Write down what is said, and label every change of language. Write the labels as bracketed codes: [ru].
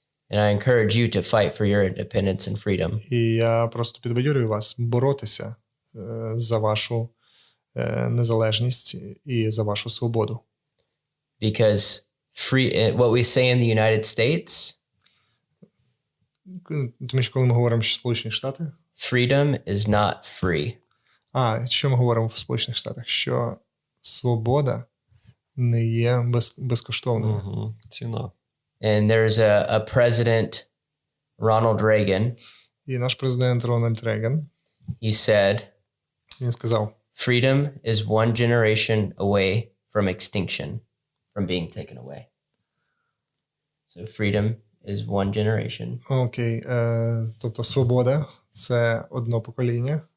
[en] And I encourage you to fight for your independence and freedom. [uk] І я просто підбадьорюю вас боротися за вашу незалежність і за вашу свободу. [en] Because what we say in the United States, [uk] Тому що коли ми говоримо, що Сполучені Штати, [en] freedom is not free. [uk] Що ми говоримо в Сполучених Штатах? Що свобода не є безкоштовною. Ціна. [en] And there's a president, Ronald Reagan. [uk] І наш президент Рональд Рейган, [en] He said, [uk] він сказав, [en] freedom is one generation away from extinction, from being taken away. So freedom is one generation. [uk] Окей, тобто свобода – це одно покоління.